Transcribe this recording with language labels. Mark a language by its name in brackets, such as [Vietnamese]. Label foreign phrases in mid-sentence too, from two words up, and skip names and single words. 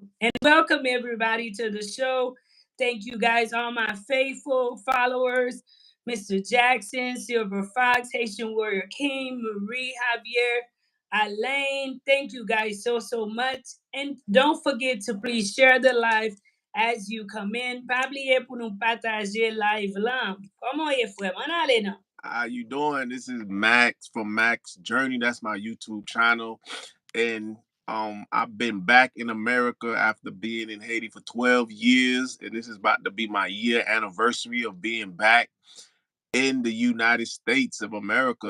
[English] And welcome everybody to the show. Thank you guys, all my faithful followers, Mr. Jackson, Silver Fox, Haitian Warrior King, Marie Javier, Elaine. Thank you guys so much. And don't forget to please share the live as you come in. [Haitian Creole] Pabliye pou nou pataje live lan. Koman ye fwe? Man ale nan? [English] How you doing? This is Max from Max Journey. That's my YouTube channel. and I've been back in America after being in Haiti for 12 years, and this is about to be my year anniversary of being back in the United States of America.